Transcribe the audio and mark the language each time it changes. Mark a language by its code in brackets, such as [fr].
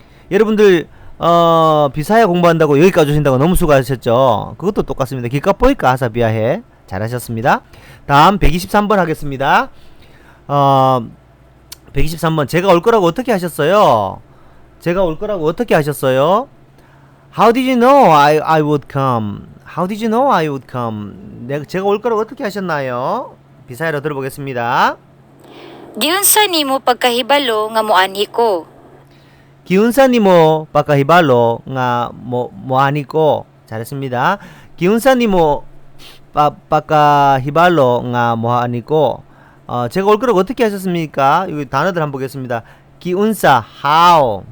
[ko] 여러분들 비사야 공부한다고 여기까지 오신다고 너무 수고하셨죠. 그것도 똑같습니다. [ceb] 기까 뽀이까 아사비아해. [ko] 잘하셨습니다. 다음 123번 하겠습니다. 123번 제가 올 거라고 어떻게 하셨어요? 제가 올 거라고 어떻게 하셨어요? [en] How did you know I would come? How did you know I would come? [ko] 제가 올 거라고 어떻게 하셨나요? 비사야로 들어보겠습니다. [ceb] Giunsa nimo pagkahibalo nga moanhi ko? 기운사니 뭐 빠까히발로 nga 뭐하니고. [ko] 잘했습니다. [ceb] 기운사니 뭐 빠까히발로 nga 뭐하니고. [ko] 제가 올 거라고 어떻게 하셨습니까? 이 단어들 한번 보겠습니다. [ceb] 기운사 how.